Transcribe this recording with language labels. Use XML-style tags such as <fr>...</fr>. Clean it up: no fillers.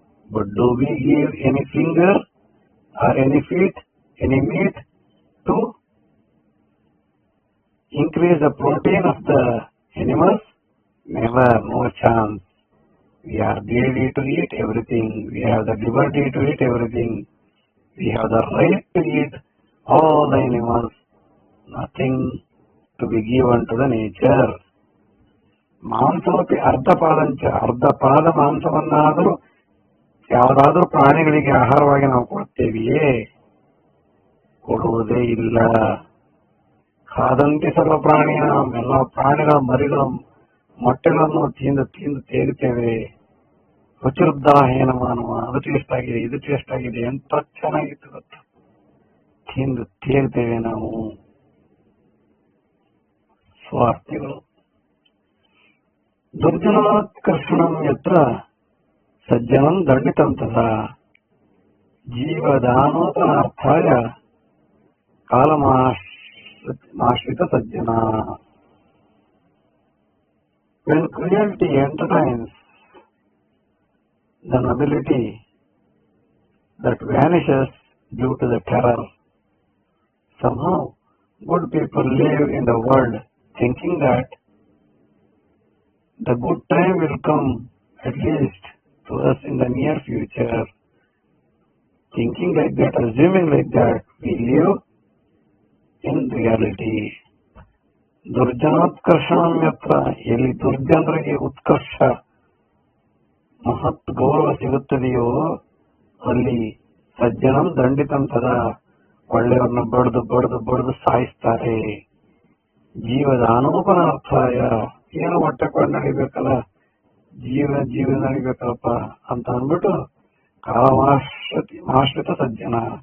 <en>But do we give any finger or any feet, any meat to increase the protein of the animals? Never, no chance. We are greedy to eat everything. We have the liberty to eat everything. We have the right to eat all the animals. Nothing to be given to the nature.</en> <sa>ಮಾಂಸವತಿ ಅರ್ಧಪಾದಂಚ,</sa> <kn>ಅರ್ಧ ಪಾದ ಮಾಂಸವನ್ನಾದರೂ ಯಾವುದಾದ್ರೂ ಪ್ರಾಣಿಗಳಿಗೆ ಆಹಾರವಾಗಿ ನಾವು ಕೊಡ್ತೇವೆಯೇ? ಕೊಡುವುದೇ ಇಲ್ಲ.</kn> <sa>ಖಾದಂತೆ ಸರ್ವ ಪ್ರಾಣಿಯ,</sa> <kn>ಎಲ್ಲ ಪ್ರಾಣಿಗಳ ಮರಿಗಳ ಮೊಟ್ಟೆಗಳನ್ನು ತಿಂದು ತೇಗುತ್ತೇವೆ.</kn> <sa>ರುಚಿರ್ದಾಹೇನ ಮಾನವ,</sa> <kn>ಅದು ಟೇಸ್ಟ್ ಆಗಿದೆ, ಇದು ಟೇಸ್ಟ್ ಆಗಿದೆ, ಎಂತ ಚೆನ್ನಾಗಿತ್ತು ಗೊತ್ತಾ, ತಿಂದು ತೇಗ್ತೇವೆ ನಾವು.</kn> <sa>ಸ್ವಾರ್ಥಿಗಳು. ದುರ್ಜನೋತ್ಕರ್ಷಣಂ ಯತ್ರ ಸಜ್ಜನಂ ದಂಡಿತಂ ತಥಾ ಜೀವದಾನೋಪನಾರ್ಥಾಯ ಕಾಲಮಾಶ್ರಿತ ಸಜ್ಜನ.</sa> <en>When cruelty entertains the nobility that vanishes due to the terror, somehow good people live in the world thinking that the good time will come at least to us in the near future. Thinking like that, assuming like that, we live in reality.</en> <sa>ದುರ್ಜನೋತ್ಕರ್ಷಣಂ ಯತ್ರ,</sa> <kn>ಎಲ್ಲಿ ದುರ್ಜನರಿಗೆ ಉತ್ಕರ್ಷ ಮಹತ್ ಗೌರವ ಸಿಗುತ್ತದೆಯೋ ಅಲ್ಲಿ</kn> <sa>ಸಜ್ಜನಂ ದಂಡಿತಂ ತದಾ,</sa> <kn>ಒಳ್ಳೆಯವ್ರನ್ನ ಬಡ್ದು ಸಾಯಿಸ್ತಾರೆ.</kn> <sa>ಜೀವದ ಅನೂಪನಾರ್ಥಾಯ,</sa> <kn>ಏನೋ ಹೊಟ್ಟೆಕೊಂಡು ನಡಿಬೇಕಲ್ಲ, ಜೀವ ನಡಿಬೇಕಲ್ಲಪ್ಪ ಅಂತ ಅಂದ್ಬಿಟ್ಟು</kn> <sa>ಕಾಲಮಾಶ್ರಿತ ಸಜ್ಜನ,</sa>